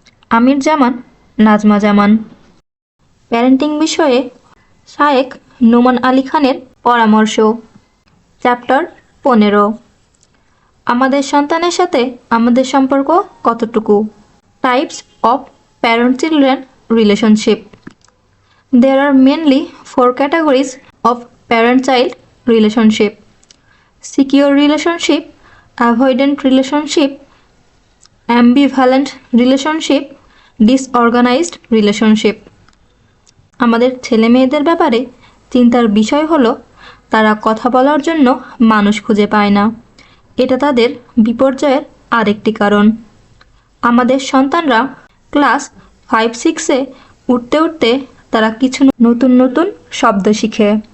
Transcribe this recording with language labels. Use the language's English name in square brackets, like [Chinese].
[Bangla] আমির জামান, নাজমা জামান। Parenting বিষয়ে শায়েখ নোমান আলী খানের পরামর্শ। চ্যাপ্টার 15। আমাদের সন্তানের সাথে আমাদের সম্পর্ক কতটুকু। [English] Types of parent children relationship. There are mainly 4 categories of parent-child relationship: secure relationship, avoidant relationship, ambivalent relationship, disorganized relationship. [Bangla] আমাদের ছেলে মেয়েদের ব্যাপারে চিন্তার বিষয় হলো তারা কথা বলার জন্য মানুষ খুঁজে পায় না। এটা তাদের বিপর্যয়ের আরেকটি কারণ। আমাদের সন্তানরা ক্লাস 5-6-এ উঠতে উঠতে তারা কিছু নতুন নতুন শব্দ শিখে।